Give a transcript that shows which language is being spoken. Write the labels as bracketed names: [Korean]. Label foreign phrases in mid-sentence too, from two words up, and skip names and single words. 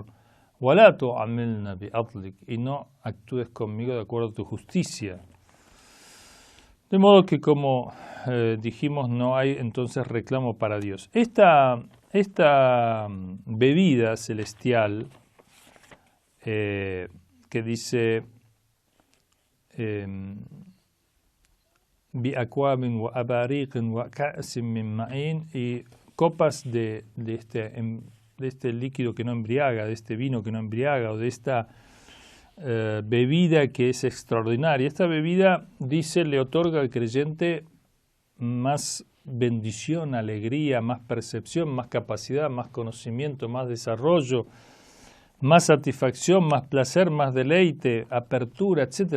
[Arabic] ولا تعاملنا بعدلك, [Spanish] y no actúes conmigo de acuerdo a tu justicia. De modo que, como dijimos, no hay entonces reclamo para Dios. Esta bebida celestial que dice [Arabic] بأكواب وأباريق وكأس من معين, [Spanish] y copas de este líquido que no embriaga, de este vino que no embriaga, o de esta bebida que es extraordinaria. Esta bebida, dice, le otorga al creyente más bendición, alegría, más percepción, más capacidad, más conocimiento, más desarrollo, más satisfacción, más placer, más deleite, apertura, etc.